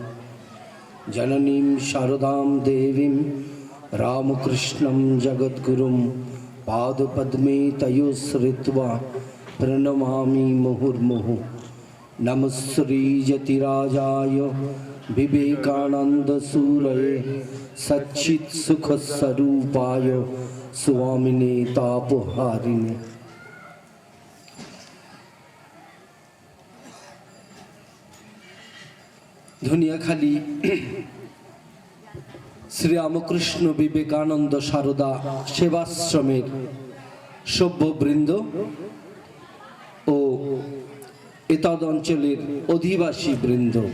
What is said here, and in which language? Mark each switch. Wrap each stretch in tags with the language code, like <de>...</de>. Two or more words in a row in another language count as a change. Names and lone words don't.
<sa>जननीं शारदां देवीं रामकृष्णं जगद्गुरुं पादपद्मे तयोश्रित्वा प्रणमामि मुहुर्मुहुः। नमः श्रीयतिराजाय विवेकानन्दसूरये सच्चित्सुखस्वरूपाय स्वामिने तापहारिणे।</sa> <bn>ধনিয়াখালী শ্রী রামকৃষ্ণ বিবেকানন্দ সারদা সেবাশ্রমের সভ্যবৃন্দ ও এতদ অঞ্চলের অধিবাসী বৃন্দ,</bn>